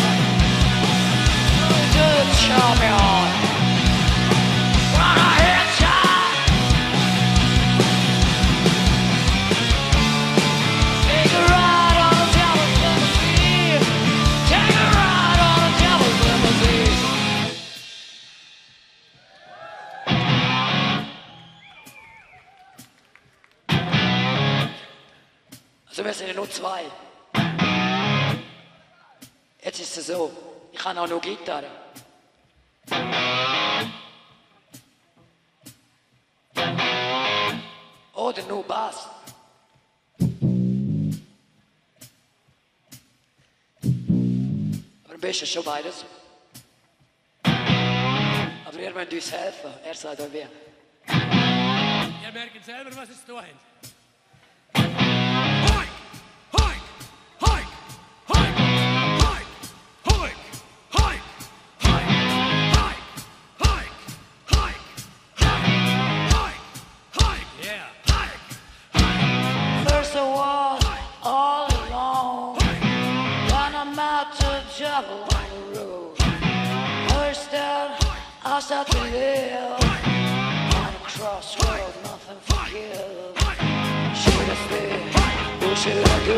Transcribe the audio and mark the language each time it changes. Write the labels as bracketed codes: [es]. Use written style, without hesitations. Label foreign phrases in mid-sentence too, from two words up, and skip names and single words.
[en] To the champion. On a hitchhike. Take a ride on the devil's limousine. Take a ride on the devil's limousine. [de] Also wir sind ja nur zwei. Jetzt ist es so, ich habe auch nur Gitarre. Oder nur Bass. Aber am besten schon beides. Aber ihr müsst uns helfen, er sagt euch wer. Ihr merkt selber, was es zu tun hat. Hoik! Hoik! Hoik! Hoik! Hoik! Hoik! Hoik! Hoik! Hoik! Hoik! Hoik! Hoik! Yeah! Hoik! [en] First I was all alone. When I'm out to travel on the road. First then I start to live. On a crossroad, nothing for give. Should I stay? Or should I go?